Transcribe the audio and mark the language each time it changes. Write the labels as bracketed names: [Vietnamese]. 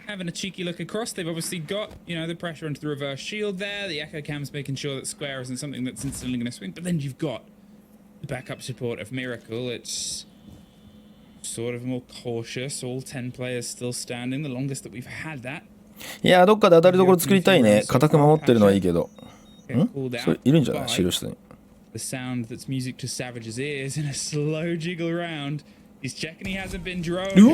[English] Having a cheeky look across. They've obviously got, the pressure onto the reverse shield there. The echo cam's making sure that square isn't something that's instantly going to swing. But then you've got the backup support of Miracle. It's sort of more cautious. All 10 players still standing. The longest that we've had that. [Japanese] いや、どっかで当たりどころ作りたいね。固く守ってるのはいいけど。それいるんじゃない？資料室に。 [English] The sound that's music to Savage's ears in a slow jiggle round. He's checking he hasn't been drone.